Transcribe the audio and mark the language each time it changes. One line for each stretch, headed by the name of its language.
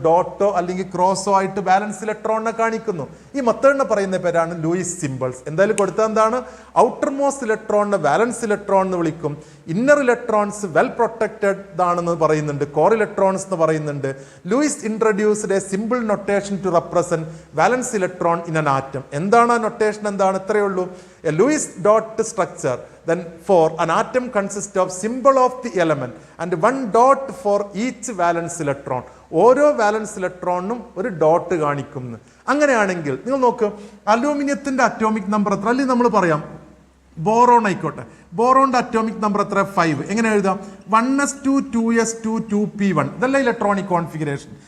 Malayalam: ഡോട്ടോ അല്ലെങ്കിൽ ക്രോസോ ആയിട്ട് ബാലൻസ് ഇലക്ട്രോണിനെ കാണിക്കുന്നു. ഈ മെത്തേഡിനെ പറയുന്ന പേരാണ് ലൂയിസ് സിമ്പിൾസ്. എന്തായാലും കൊടുത്താൽ എന്താണ്? ഔട്ടർ മോസ്റ്റ് ഇലക്ട്രോണിനെ വാലൻസ് ഇലക്ട്രോൺ എന്ന് വിളിക്കും. ഇന്നർ ഇലക്ട്രോൺസ് വെൽ പ്രൊട്ടക്റ്റഡ് ആണെന്ന് പറയുന്നുണ്ട്, കോർ ഇലക്ട്രോൺസ് എന്ന് പറയുന്നുണ്ട്.
English: Lewis introduced a simple notation to represent valence electron in an atom.
Malayalam: എന്താണ് ആ നൊട്ടേഷൻ? എന്താണ്? ഇത്രയേ ഉള്ളൂ.
English: A Lewis dot structure, then for an atom consists of symbol of the element and one dot for each valence electron.
Malayalam: ഓരോ വാലൻസ് ഇലക്ട്രോണിനും ഒരു dot കാണിക്കുന്നു. അങ്ങനെയാണെങ്കിൽ നിങ്ങൾ നോക്ക്, അലൂമിനിയത്തിന്റെ അറ്റോമിക് നമ്പർ എത്ര? അല്ലെങ്കിൽ നമ്മൾ പറയാം ബോറോൺ ആയിക്കോട്ടെ, ബോറോണിന്റെ അറ്റോമിക് നമ്പർ എത്ര? 5. എങ്ങനെ എഴുതാം? 1s2 2s2 2p1. ഇതല്ല ഇലക്ട്രോണിക് കോൺഫിഗറേഷൻ.